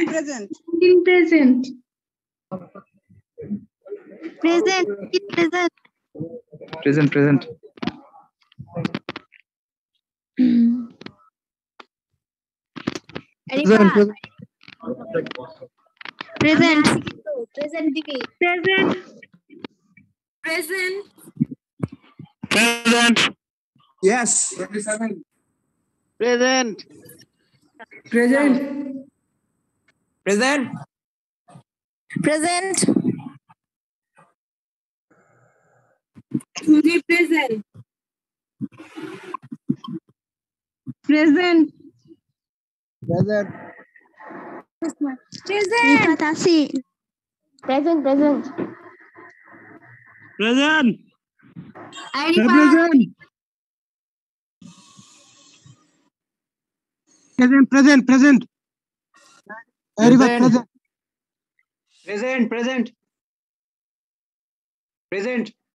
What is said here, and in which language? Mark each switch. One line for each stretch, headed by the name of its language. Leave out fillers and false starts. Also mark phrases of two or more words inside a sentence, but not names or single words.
Bangla: রিফাত 14 প্রেজেন্ট।
English: Present. Present. Present, present. Present, present. Present.
Bangla: প্রেজেন্ট দিবি
English: Present. Present. Present. Yes. Present. Present. Present. Present. Present. Truly present. Present. Present. Present.
Bangla: Asi.
English: present present Present. Arifa. Present. Present, present, present. Arifa, present. Present, present. Present.